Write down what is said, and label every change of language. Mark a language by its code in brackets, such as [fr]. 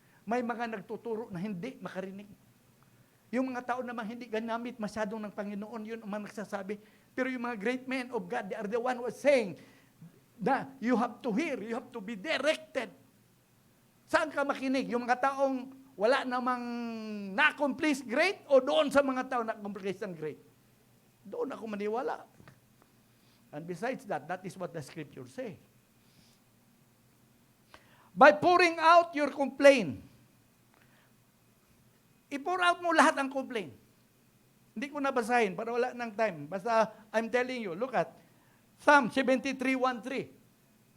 [tl] May mga nagtuturo na hindi makarinig. Yung mga tao naman hindi ganamit masyadong ng Panginoon, yun ang mga nagsasabi. Pero yung mga [en] great men of God, they are the one who are saying na you have to hear, you have to be directed. [tl] Saan ka makinig? Yung mga taong wala namang na-accomplish great o doon sa mga tao na-accomplish ng great? Doon ako maniwala. [en] And besides that, that is what the scripture say. By pouring out your complaint, [tl] i-pour out mo lahat ang complaint. Hindi ko nabasahin para wala ng time. Basta [en] I'm telling you, look at Psalm 73:1-3.